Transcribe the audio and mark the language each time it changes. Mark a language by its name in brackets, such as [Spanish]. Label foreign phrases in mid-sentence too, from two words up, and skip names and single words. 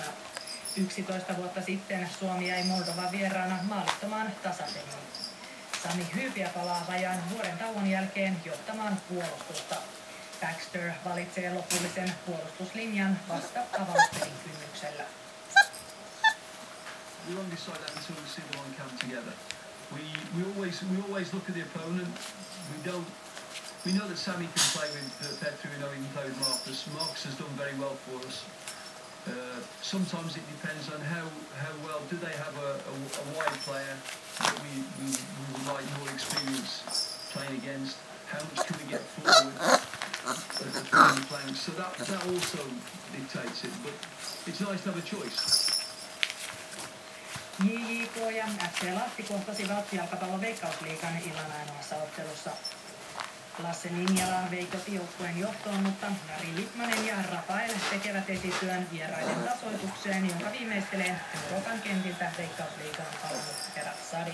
[Finnish] 11 vuotta sitten Suomi jäi Moldovan vieraana maalittomaan tasapeliin. Sami Hyypiä palaa vajaan vuoden tauon jälkeen johtamaan puolustusta. Baxter valitsee lopullisen puolustuslinjan vasta avauspelin kynnyksellä. [English] We won't decide that until we see the one come together. We always look at the opponent. We know that Sami can play with Petru, we know he can play with Marcus. Marcus has done very well for us. Sometimes it depends on how well do they have a wide player that we would like more experience playing against. How much can we get forward between the flanks? So that also dictates it. But it's nice to have a choice. [Finnish] JJK ja FC Lahti kohtasivat jalkapallon Veikkausliigan illan ainoassa ottelussa. Lasse Linjala vei kotijoukkueen johtoon, mutta Jari Litmanen ja Rafael tekevät esityön vieraiden tasoitukseen, jonka viimeistelee Euroopan kentiltä Veikkausliigaan palannut Berat Sadik.